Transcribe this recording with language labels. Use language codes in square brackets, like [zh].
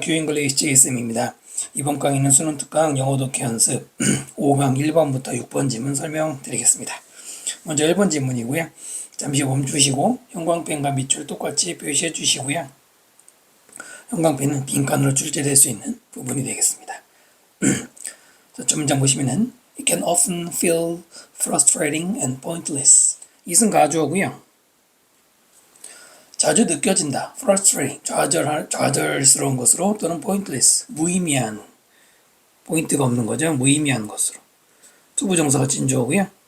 [ko] 큐잉글리시 제이쌤입니다. 이번 강의는 수능 특강 영어 독해 연습 5강 1번부터 6번 지문 설명드리겠습니다. 먼저 1번 지문이고요. 잠시 멈추시고 형광펜과 밑줄 똑같이 표시해 주시고요. 형광펜은 빈칸으로 출제될 수 있는 부분이 되겠습니다. [en] 첫 문장 보시면은 It can often feel frustrating and pointless. [ko] 이것은 가주어고요. 자주 느껴진다. frustrating, 좌절스러운 것으로 또는 pointless, 무의미한, 포인트가 없는 거죠. 무의미한 것으로. 투부정사가 진주어고요.